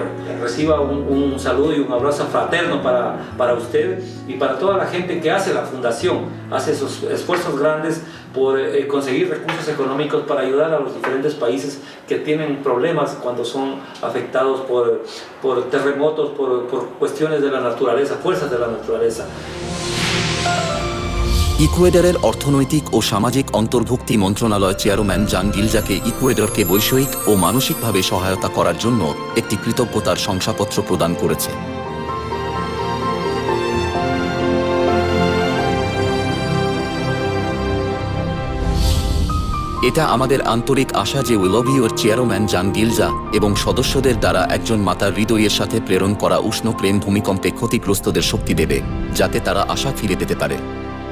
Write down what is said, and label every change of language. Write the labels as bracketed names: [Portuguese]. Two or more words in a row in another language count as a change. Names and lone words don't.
[Spanish] Reciba un saludo y un abrazo fraterno para usted y para toda la gente que hace la Fundación, hace esos esfuerzos grandes por conseguir recursos económicos para ayudar a los diferentes países que tienen problemas cuando son afectados por terremotos, por cuestiones de la naturaleza, fuerzas de la naturaleza. [Bangla] ইকুয়েডরের অর্থনৈতিক ও সামাজিক অন্তর্ভুক্তি মন্ত্রণালয় চেয়ারম্যান জান গিলজাকে ইকুয়েডরকে বৈষয়িক ও মানসিকভাবে সহায়তা করার জন্য একটি কৃতজ্ঞতার শংসাপত্র প্রদান করেছে। এটা আমাদের আন্তরিক আশা যে [English] we love your [Bangla] চেয়ারম্যান জান গিলজা এবং সদস্যদের দ্বারা একজন মাতার হৃদয়ের সাথে প্রেরণ করা উষ্ণ প্রেম ভূমিকম্পে ক্ষতিগ্রস্তদের শক্তি দেবে, যাতে তারা আশা ফিরে পেতে পারে।